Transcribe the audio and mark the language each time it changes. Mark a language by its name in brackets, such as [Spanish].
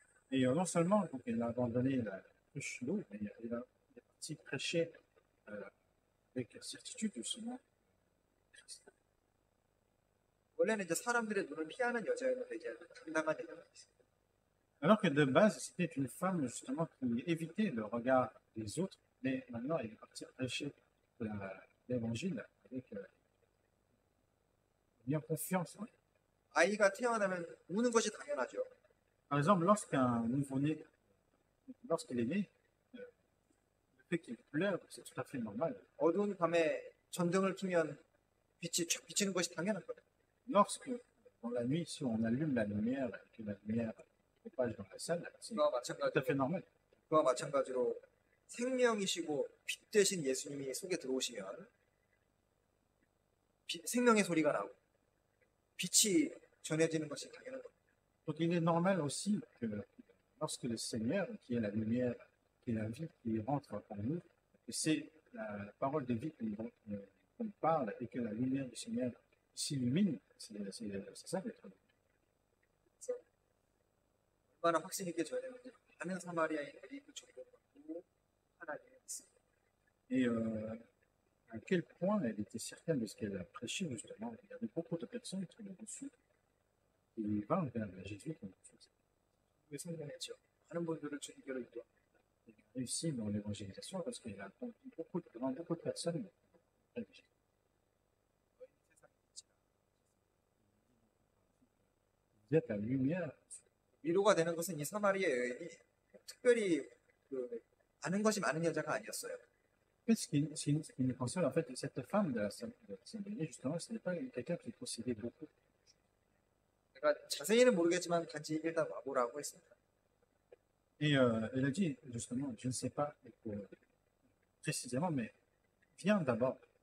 [French] Et non seulement donc, il a abandonné la cruche d'eau, mais il est parti prêcher avec certitude justement. [Korean] 원래는 이제 사람들의 눈을 피하는 여자였는데 이제 당당한 여자가 있어요. [French] Alors que de base, c'était une femme justement qui évitait le regard des autres, mais maintenant elle est partie prêcher l'évangile avec bien confiance. Hein. [Korean] 아이가 태어나면 우는 것이 당연하죠. [French] Par exemple, lorsqu'un nouveau-né, lorsqu'il est né, le fait qu'il pleure, c'est tout à fait normal. [Korean] 어두운 밤에 전등을 켜면 빛이 촥 비치는 것이 당연한 거예요. [French] Lorsque, dans la nuit, si on allume la lumière, que la lumière propage dans la salle, c'est [Korean] 그와 [French] tout à fait [Korean] 마찬가지로, [French] normal. [Korean] 그와 마찬가지로 생명이시고 빛 되신 예수님이 속에 들어오시면 생명의 소리가 나고 빛이 전해지는 것이 당연한 거예요. [French] Donc il est normal aussi que lorsque le Seigneur, qui est la lumière, qui est la vie, qui rentre en nous, que c'est la parole de vie qu'on parle et que la lumière du Seigneur s'illumine, c'est ça d'être. [Korean] 얼마나 확신 있게 전했는지 많은 사마리아인들이 그 정보를 받고 하나님을 믿습니다. [French] Et à quel point elle était certaine de ce qu'elle a prêché, justement. Il y avait beaucoup de personnes qui l'ont reçu. Et vinrent vers Jésus qui ont reçu ça. [Korean] 왜 성공했죠? 많은 분들을 주님께로 인도합니다. [French] Il a réussi dans l'évangélisation parce qu'il a conduit beaucoup de personnes. Vous êtes la lumière. [Korean] 위로가 되는 것은 이 사마리아 여인이 특별히 아는 것이 많은 여자가 아니었어요. [French] Ce qui me concerne, en fait, cette femme de la Samarie, justement, ce n'est pas quelqu'un qui possédait beaucoup. [Korean] 그러니까 자세히는 모르겠지만 단지 일단 와보라고 했습니다. [French] Et elle a dit, justement, je ne sais pas précisément, mais viens d'abord.